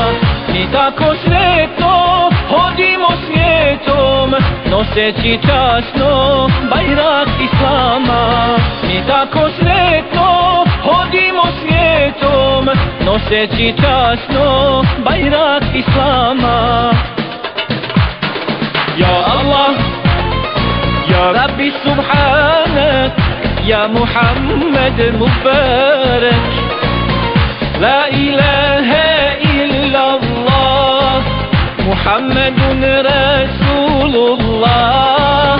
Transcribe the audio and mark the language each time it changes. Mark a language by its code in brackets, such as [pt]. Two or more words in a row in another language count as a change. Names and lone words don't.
[bs] Mi tako sretno hodimo svijetom noseći časno bajrak Islama. Mi tako sretno hodimo svijetom noseći časno bajrak Islama. [ar] يا الله يا ربي سبحانك يا محمد مبارك. لا إله إلا الله محمد رسول الله.